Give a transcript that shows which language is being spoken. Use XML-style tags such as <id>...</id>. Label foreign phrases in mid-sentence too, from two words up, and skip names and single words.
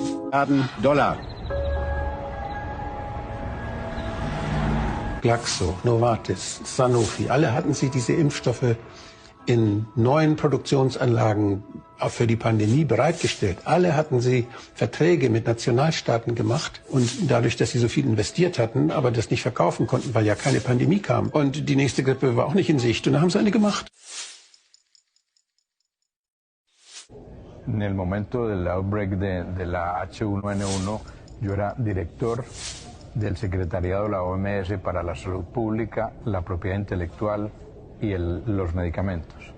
<de>$1 Glaxo, Novartis, Sanofi, alle hatten sie diese Impfstoffe in neuen Produktionsanlagen für die Pandemie bereitgestellt. Alle hatten sie Verträge mit Nationalstaaten gemacht und dadurch, dass sie so viel investiert hatten, aber das nicht verkaufen konnten, weil ja keine Pandemie kam. Und die nächste Grippe war auch nicht in Sicht und da haben sie eine gemacht.</de> <es>En el momento del outbreak de la H1N1, yo era director del secretariado de la OMS para la salud pública, la propiedad intelectual y los medicamentos.</es>